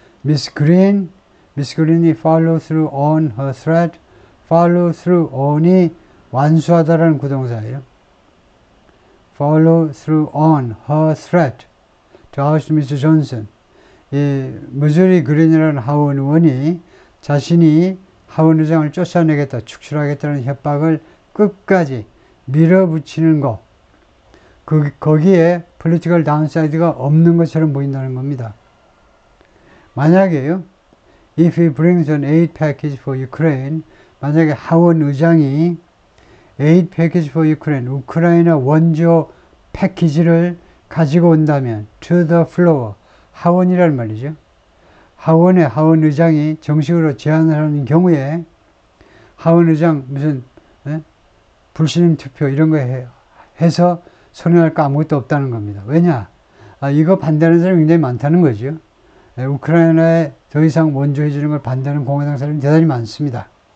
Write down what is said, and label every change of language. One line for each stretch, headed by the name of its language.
Korean: Miss Green이
English: follow through on her threat,
Korean: follow through on이 완수하다라는 구동사예요.
English: follow through on her threat to oust Mr. Johnson.
Korean: 이 머저리 그린이라는 하원 의원이 자신이 하원 의장을 쫓아내겠다, 축출하겠다는 협박을 끝까지 밀어붙이는 것. 거기에
English: political downside
Korean: 가 없는 것처럼 보인다는 겁니다. 만약에요,
English: if he brings an aid package for Ukraine,
Korean: 만약에 하원 의장이
English: aid package for Ukraine,
Korean: 우크라이나 원조 패키지를 가지고 온다면
English: to the floor,
Korean: 하원이란 말이죠. 하원 의장이 정식으로 제안을 하는 경우에 하원 의장 무슨 불신임 투표 이런 거 해서 선언할 거 아무것도 없다는 겁니다. 왜냐? 이거 반대하는 사람이 굉장히 많다는 거죠. 우크라이나에 더 이상 원조해 주는 걸 반대하는 공화당 사람이 대단히 많습니다.